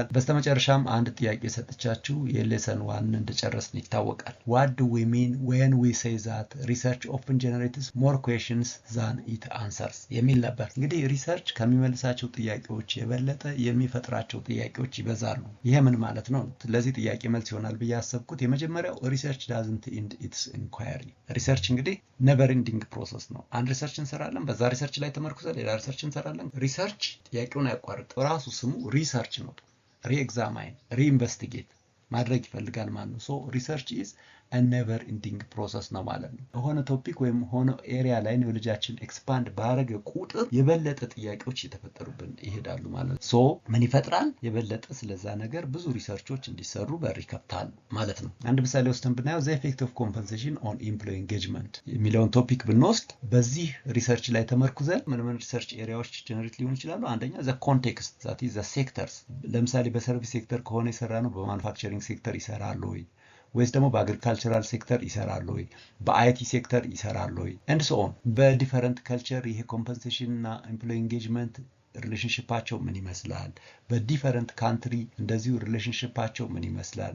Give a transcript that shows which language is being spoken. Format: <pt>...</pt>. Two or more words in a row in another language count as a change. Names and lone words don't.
<am>በስተመጨረሻም አንድ ጥያቄ ሰጥቻችሁ የሌሰን 1 እንደጨረስን ይታወቃል።</am> <en>What do we mean when we say that research often generates more questions than it answers</en> <am>የሚል ነበር። እንግዲህ ሪሰርች ከሚመልሳቸው ጥያቄዎች የበለጠ የሚፈጥራቸው ጥያቄዎች ይበዛሉ። ይሄ ምን ማለት ነው? ለዚህ ጥያቄ መልስ ይሆናል ብዬ ያሰብኩት የመጀመሪያው ሪሰርች</am> <en>doesn't end its inquiry።</en> <am>ሪሰርች እንግዲህ</am> <en>never ending</en> <am>ፕሮሰስ ነው። አንድ ሪሰርች እንሰራለን፣ በዛ ሪሰርች ላይ ተመርኩዘን ሌላ ሪሰርች እንሰራለን። ሪሰርች ጥያቄውን አያቋርጥ። ራሱ ስሙ ሪሰርች ነው።</am> <en>reexamine reinvestigate</en> <am>ማድረግ ይፈልጋል ማለት ነው።</am> <en>so research is a never ending process</en> <am>ነው ማለት ነው። የሆነ ቶፒክ ወይም ሆነ ኤሪያ ላይ ኖሌጃችን ኤክስፓንድ ባረገ ቁጥር የበለጠ ጥያቄዎች እየተፈጠሩብን ይሄዳሉ ማለት ነው። ሶ ምን ይፈጥራል? የበለጠ ስለዛ ነገር ብዙ ሪሰርቾች እንዲሰሩ በር ይከፍታሉ ማለት ነው። አንድ ምሳሌ ወስደን ብናየው</am> <en>the effect of compensation on employee engagement</en> <am>የሚለውን ቶፒክ ብንወስድ በዚህ ሪሰርች ላይ ተመርኩዘን ምን ሪሰርች ኤሪያዎች ጀነሬት ሊሆኑ ይችላሉ? አንደኛ</am> <en>the context that is the sectors።</en> <am>ለምሳሌ በሰርቪስ ሴክተር ከሆነ የሰራ ነው በማኑፋክቸሪንግ ሴክተር ይሰራሉ ወይስ ደግሞ በአግሪካልቸራል ሴክተር ይሰራሉ ወይ? በአይቲ ሴክተር ይሰራሉ ወይ?</am> <en>and so on።</en> <am>በዲፈረንት ከልቸር ይሄ ኮምፐንሴሽን እና</am> <en>employee engagement</en> <am>ሪሌሽንሺፓቸው ምን ይመስላል? በዲፈረንት ካንትሪ እንደዚሁ ሪሌሽንሺፓቸው ምን ይመስላል?</am>